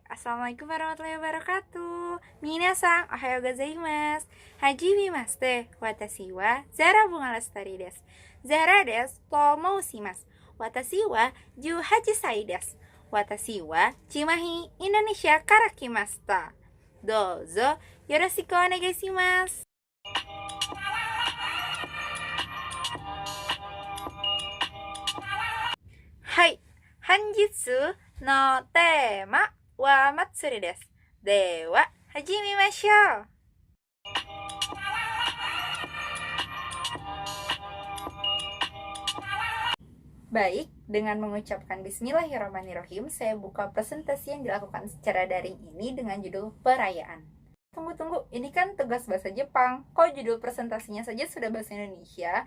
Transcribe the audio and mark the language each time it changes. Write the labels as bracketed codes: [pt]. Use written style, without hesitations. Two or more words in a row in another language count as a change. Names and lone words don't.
[ar] السلام عليكم ورحمة الله وبركاته. [ja] 皆さん、おはようございます。はじめまして. Watashi wa Zara Bunga Lestari desu. Zara desu. ともします. 私は 18 歳です。 Watashi wa Cimahi Indonesia kara kimashita. どうぞよろしくお願いします. はい、本日のテーマは祭りです. では、始めましょう. [id] Baik, dengan mengucapkan Bismillahirrahmanirrahim, saya buka presentasi yang dilakukan secara daring ini dengan judul perayaan. Tunggu, ini kan tugas bahasa Jepang. Kok judul presentasinya saja sudah bahasa Indonesia?